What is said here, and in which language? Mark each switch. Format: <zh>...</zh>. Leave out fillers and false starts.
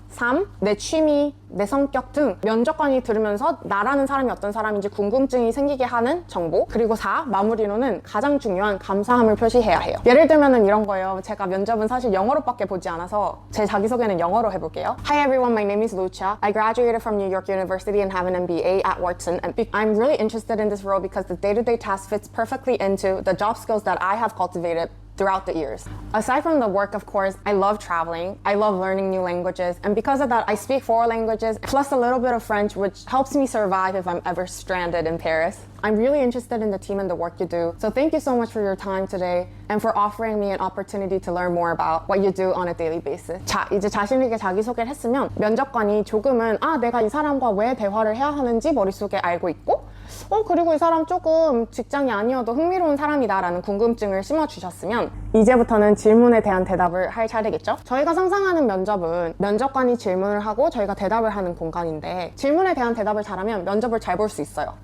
<ko>3, 내 취미, 내 성격 등 면접관이 들으면서 나라는 사람이 어떤 사람인지 궁금증이 생기게 하는 정보. 그리고 4, 마무리로는 가장 중요한 감사함을 표시해야 해요. 예를 들면은 이런 거예요. 제가 면접은 사실 영어로밖에 보지 않아서 제 자기소개는 영어로 해볼게요.</ko> <en>Hi everyone, my name is Lucia. I graduated from New York University and have an MBA at Wharton. And I'm really interested in this role because the day-to-day task fits perfectly into the job skills that I have cultivated throughout the years. Aside from the work, of course, I love traveling. I love learning new languages. And because of that, I speak 4 languages, plus a little bit of French, which helps me survive if I'm ever stranded in Paris. I'm really interested in the team and the work you do. So thank you so much for your time today and for offering me an opportunity to learn more about what you do on a daily basis.</en> <ko>자, 이제 자신있게 자기소개를 했으면 면접관이 조금은 내가 이 사람과 왜 대화를 해야 하는지 머릿속에 알고 있고 그리고 이 사람 조금 직장이 아니어도 흥미로운 사람이다 라는 궁금증을 심어주셨으면 이제부터는 질문에 대한 대답을 할 차례겠죠? 저희가 상상하는 면접은 면접관이 질문을 하고 저희가 대답을 하는 공간인데 질문에 대한 대답을 잘하면 면접을 잘 볼 수 있어요.</ko>